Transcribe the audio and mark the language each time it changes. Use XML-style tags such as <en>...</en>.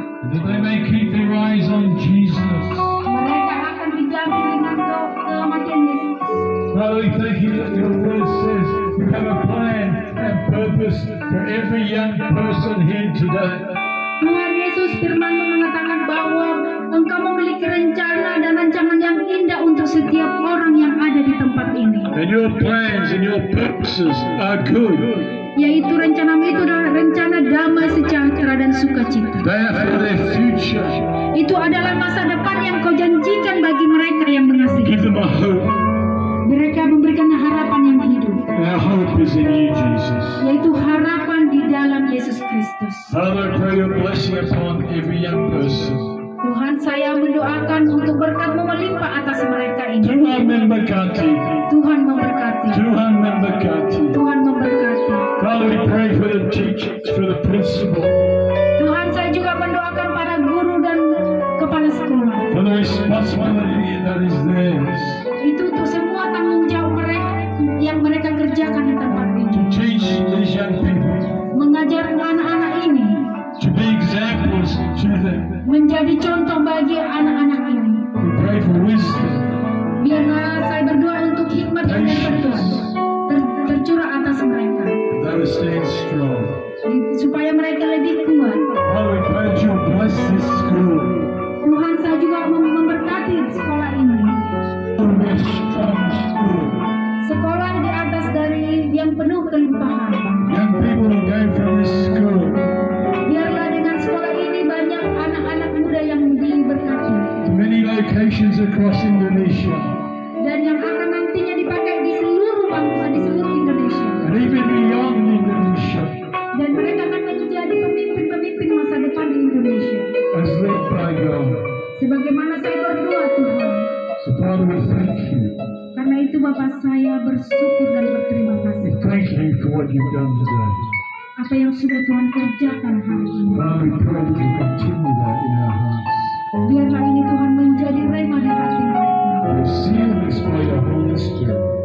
<en>that they may keep their eyes on Jesus.</en> <id>Mereka akan dijamin dengan kematian Yesus.</id> <en>Father, we thank you that your word says you have a plan and purpose for every young person here today.</en> <id>Tuhan Yesus, firman-Mu mengatakan bahwa Engkau memiliki rencana dan rancangan yang indah untuk setiap orang yang ada di tempat ini.</id> <en>And your plans and your purposes are good.</en> <id>Yaitu rencana-Mu itu adalah rencana damai, sejahtera, dan sukacita.</id> <en>They are for their future.</en> <id>Itu adalah masa depan yang Kau janjikan bagi mereka yang mengasihi.</id> <en>Give them a hope.</en> <id>Mereka memberikan harapan yang hidup.</id> <en>And our hope is in you, Jesus.</en> <id>Yaitu harapan di dalam Yesus Kristus.</id> <en>Father, I pray your blessing upon every young person.</en> <id>Tuhan, saya mendoakan untuk berkat-Mu melimpah atas mereka ini. Tuhan memberkati. Tuhan memberkati. Tuhan memberkati. Tuhan memberkati.</id> <en>Father, we pray for the teachers, for the principal,</en> <id>Tuhan, saya juga mendoakan para guru dan kepala sekolah.</id> <en>for the responsibility that is theirs</en> <id>Itu untuk semua tanggung jawab mereka yang mereka kerjakan di tempat</id> <en>to</en> <id>ini.</id> <en>teach these young people,</en> <id>Mengajar anak-anak ini</id> <en>to be examples to them.</en> <id>menjadi contoh bagi anak-anak ini.</id> <en>We pray for wisdom,</en> <id>Biarlah saya berdoa untuk hikmat yang dari Tuhan tercurah atas mereka,</id> <en>that will stand strong.</en> <id>supaya mereka lebih kuat.</id> <en>Father, we pray that you will bless this school.</en> <id>Tuhan, saya juga memberkati sekolah ini.</id> <en>It will be a strong school.</en> <id>Sekolah di atas dari yang penuh kelimpahan.</id> <en>Young people will go from this school</en> <id>Biarlah dengan sekolah ini banyak anak-anak muda yang diberkati</id> <en>to many locations across Indonesia</en> <id>dan yang akan nantinya dipakai di seluruh bangsa, di seluruh Indonesia.</id> <en>and even beyond Indonesia</en> <id>Dan mereka akan menjadi pemimpin-pemimpin masa depan di Indonesia.</id> <en>as led by God.</en> <id>Sebagaimana saya berdoa, Tuhan.</id> <en>So Father, we thank you.</en> <id>Karena itu Bapak, saya bersyukur dan berterima kasih.</id> <en>We thank you for what you've done today.</en> <id>Apa yang sudah Tuhan kerjakan hari ini.</id> <en>Father, we pray that you continue that in our hearts.</en> <id>Biarlah ini Tuhan menjadi rema di hati mereka.</id> <en>We seal this by your Holy Spirit.</en>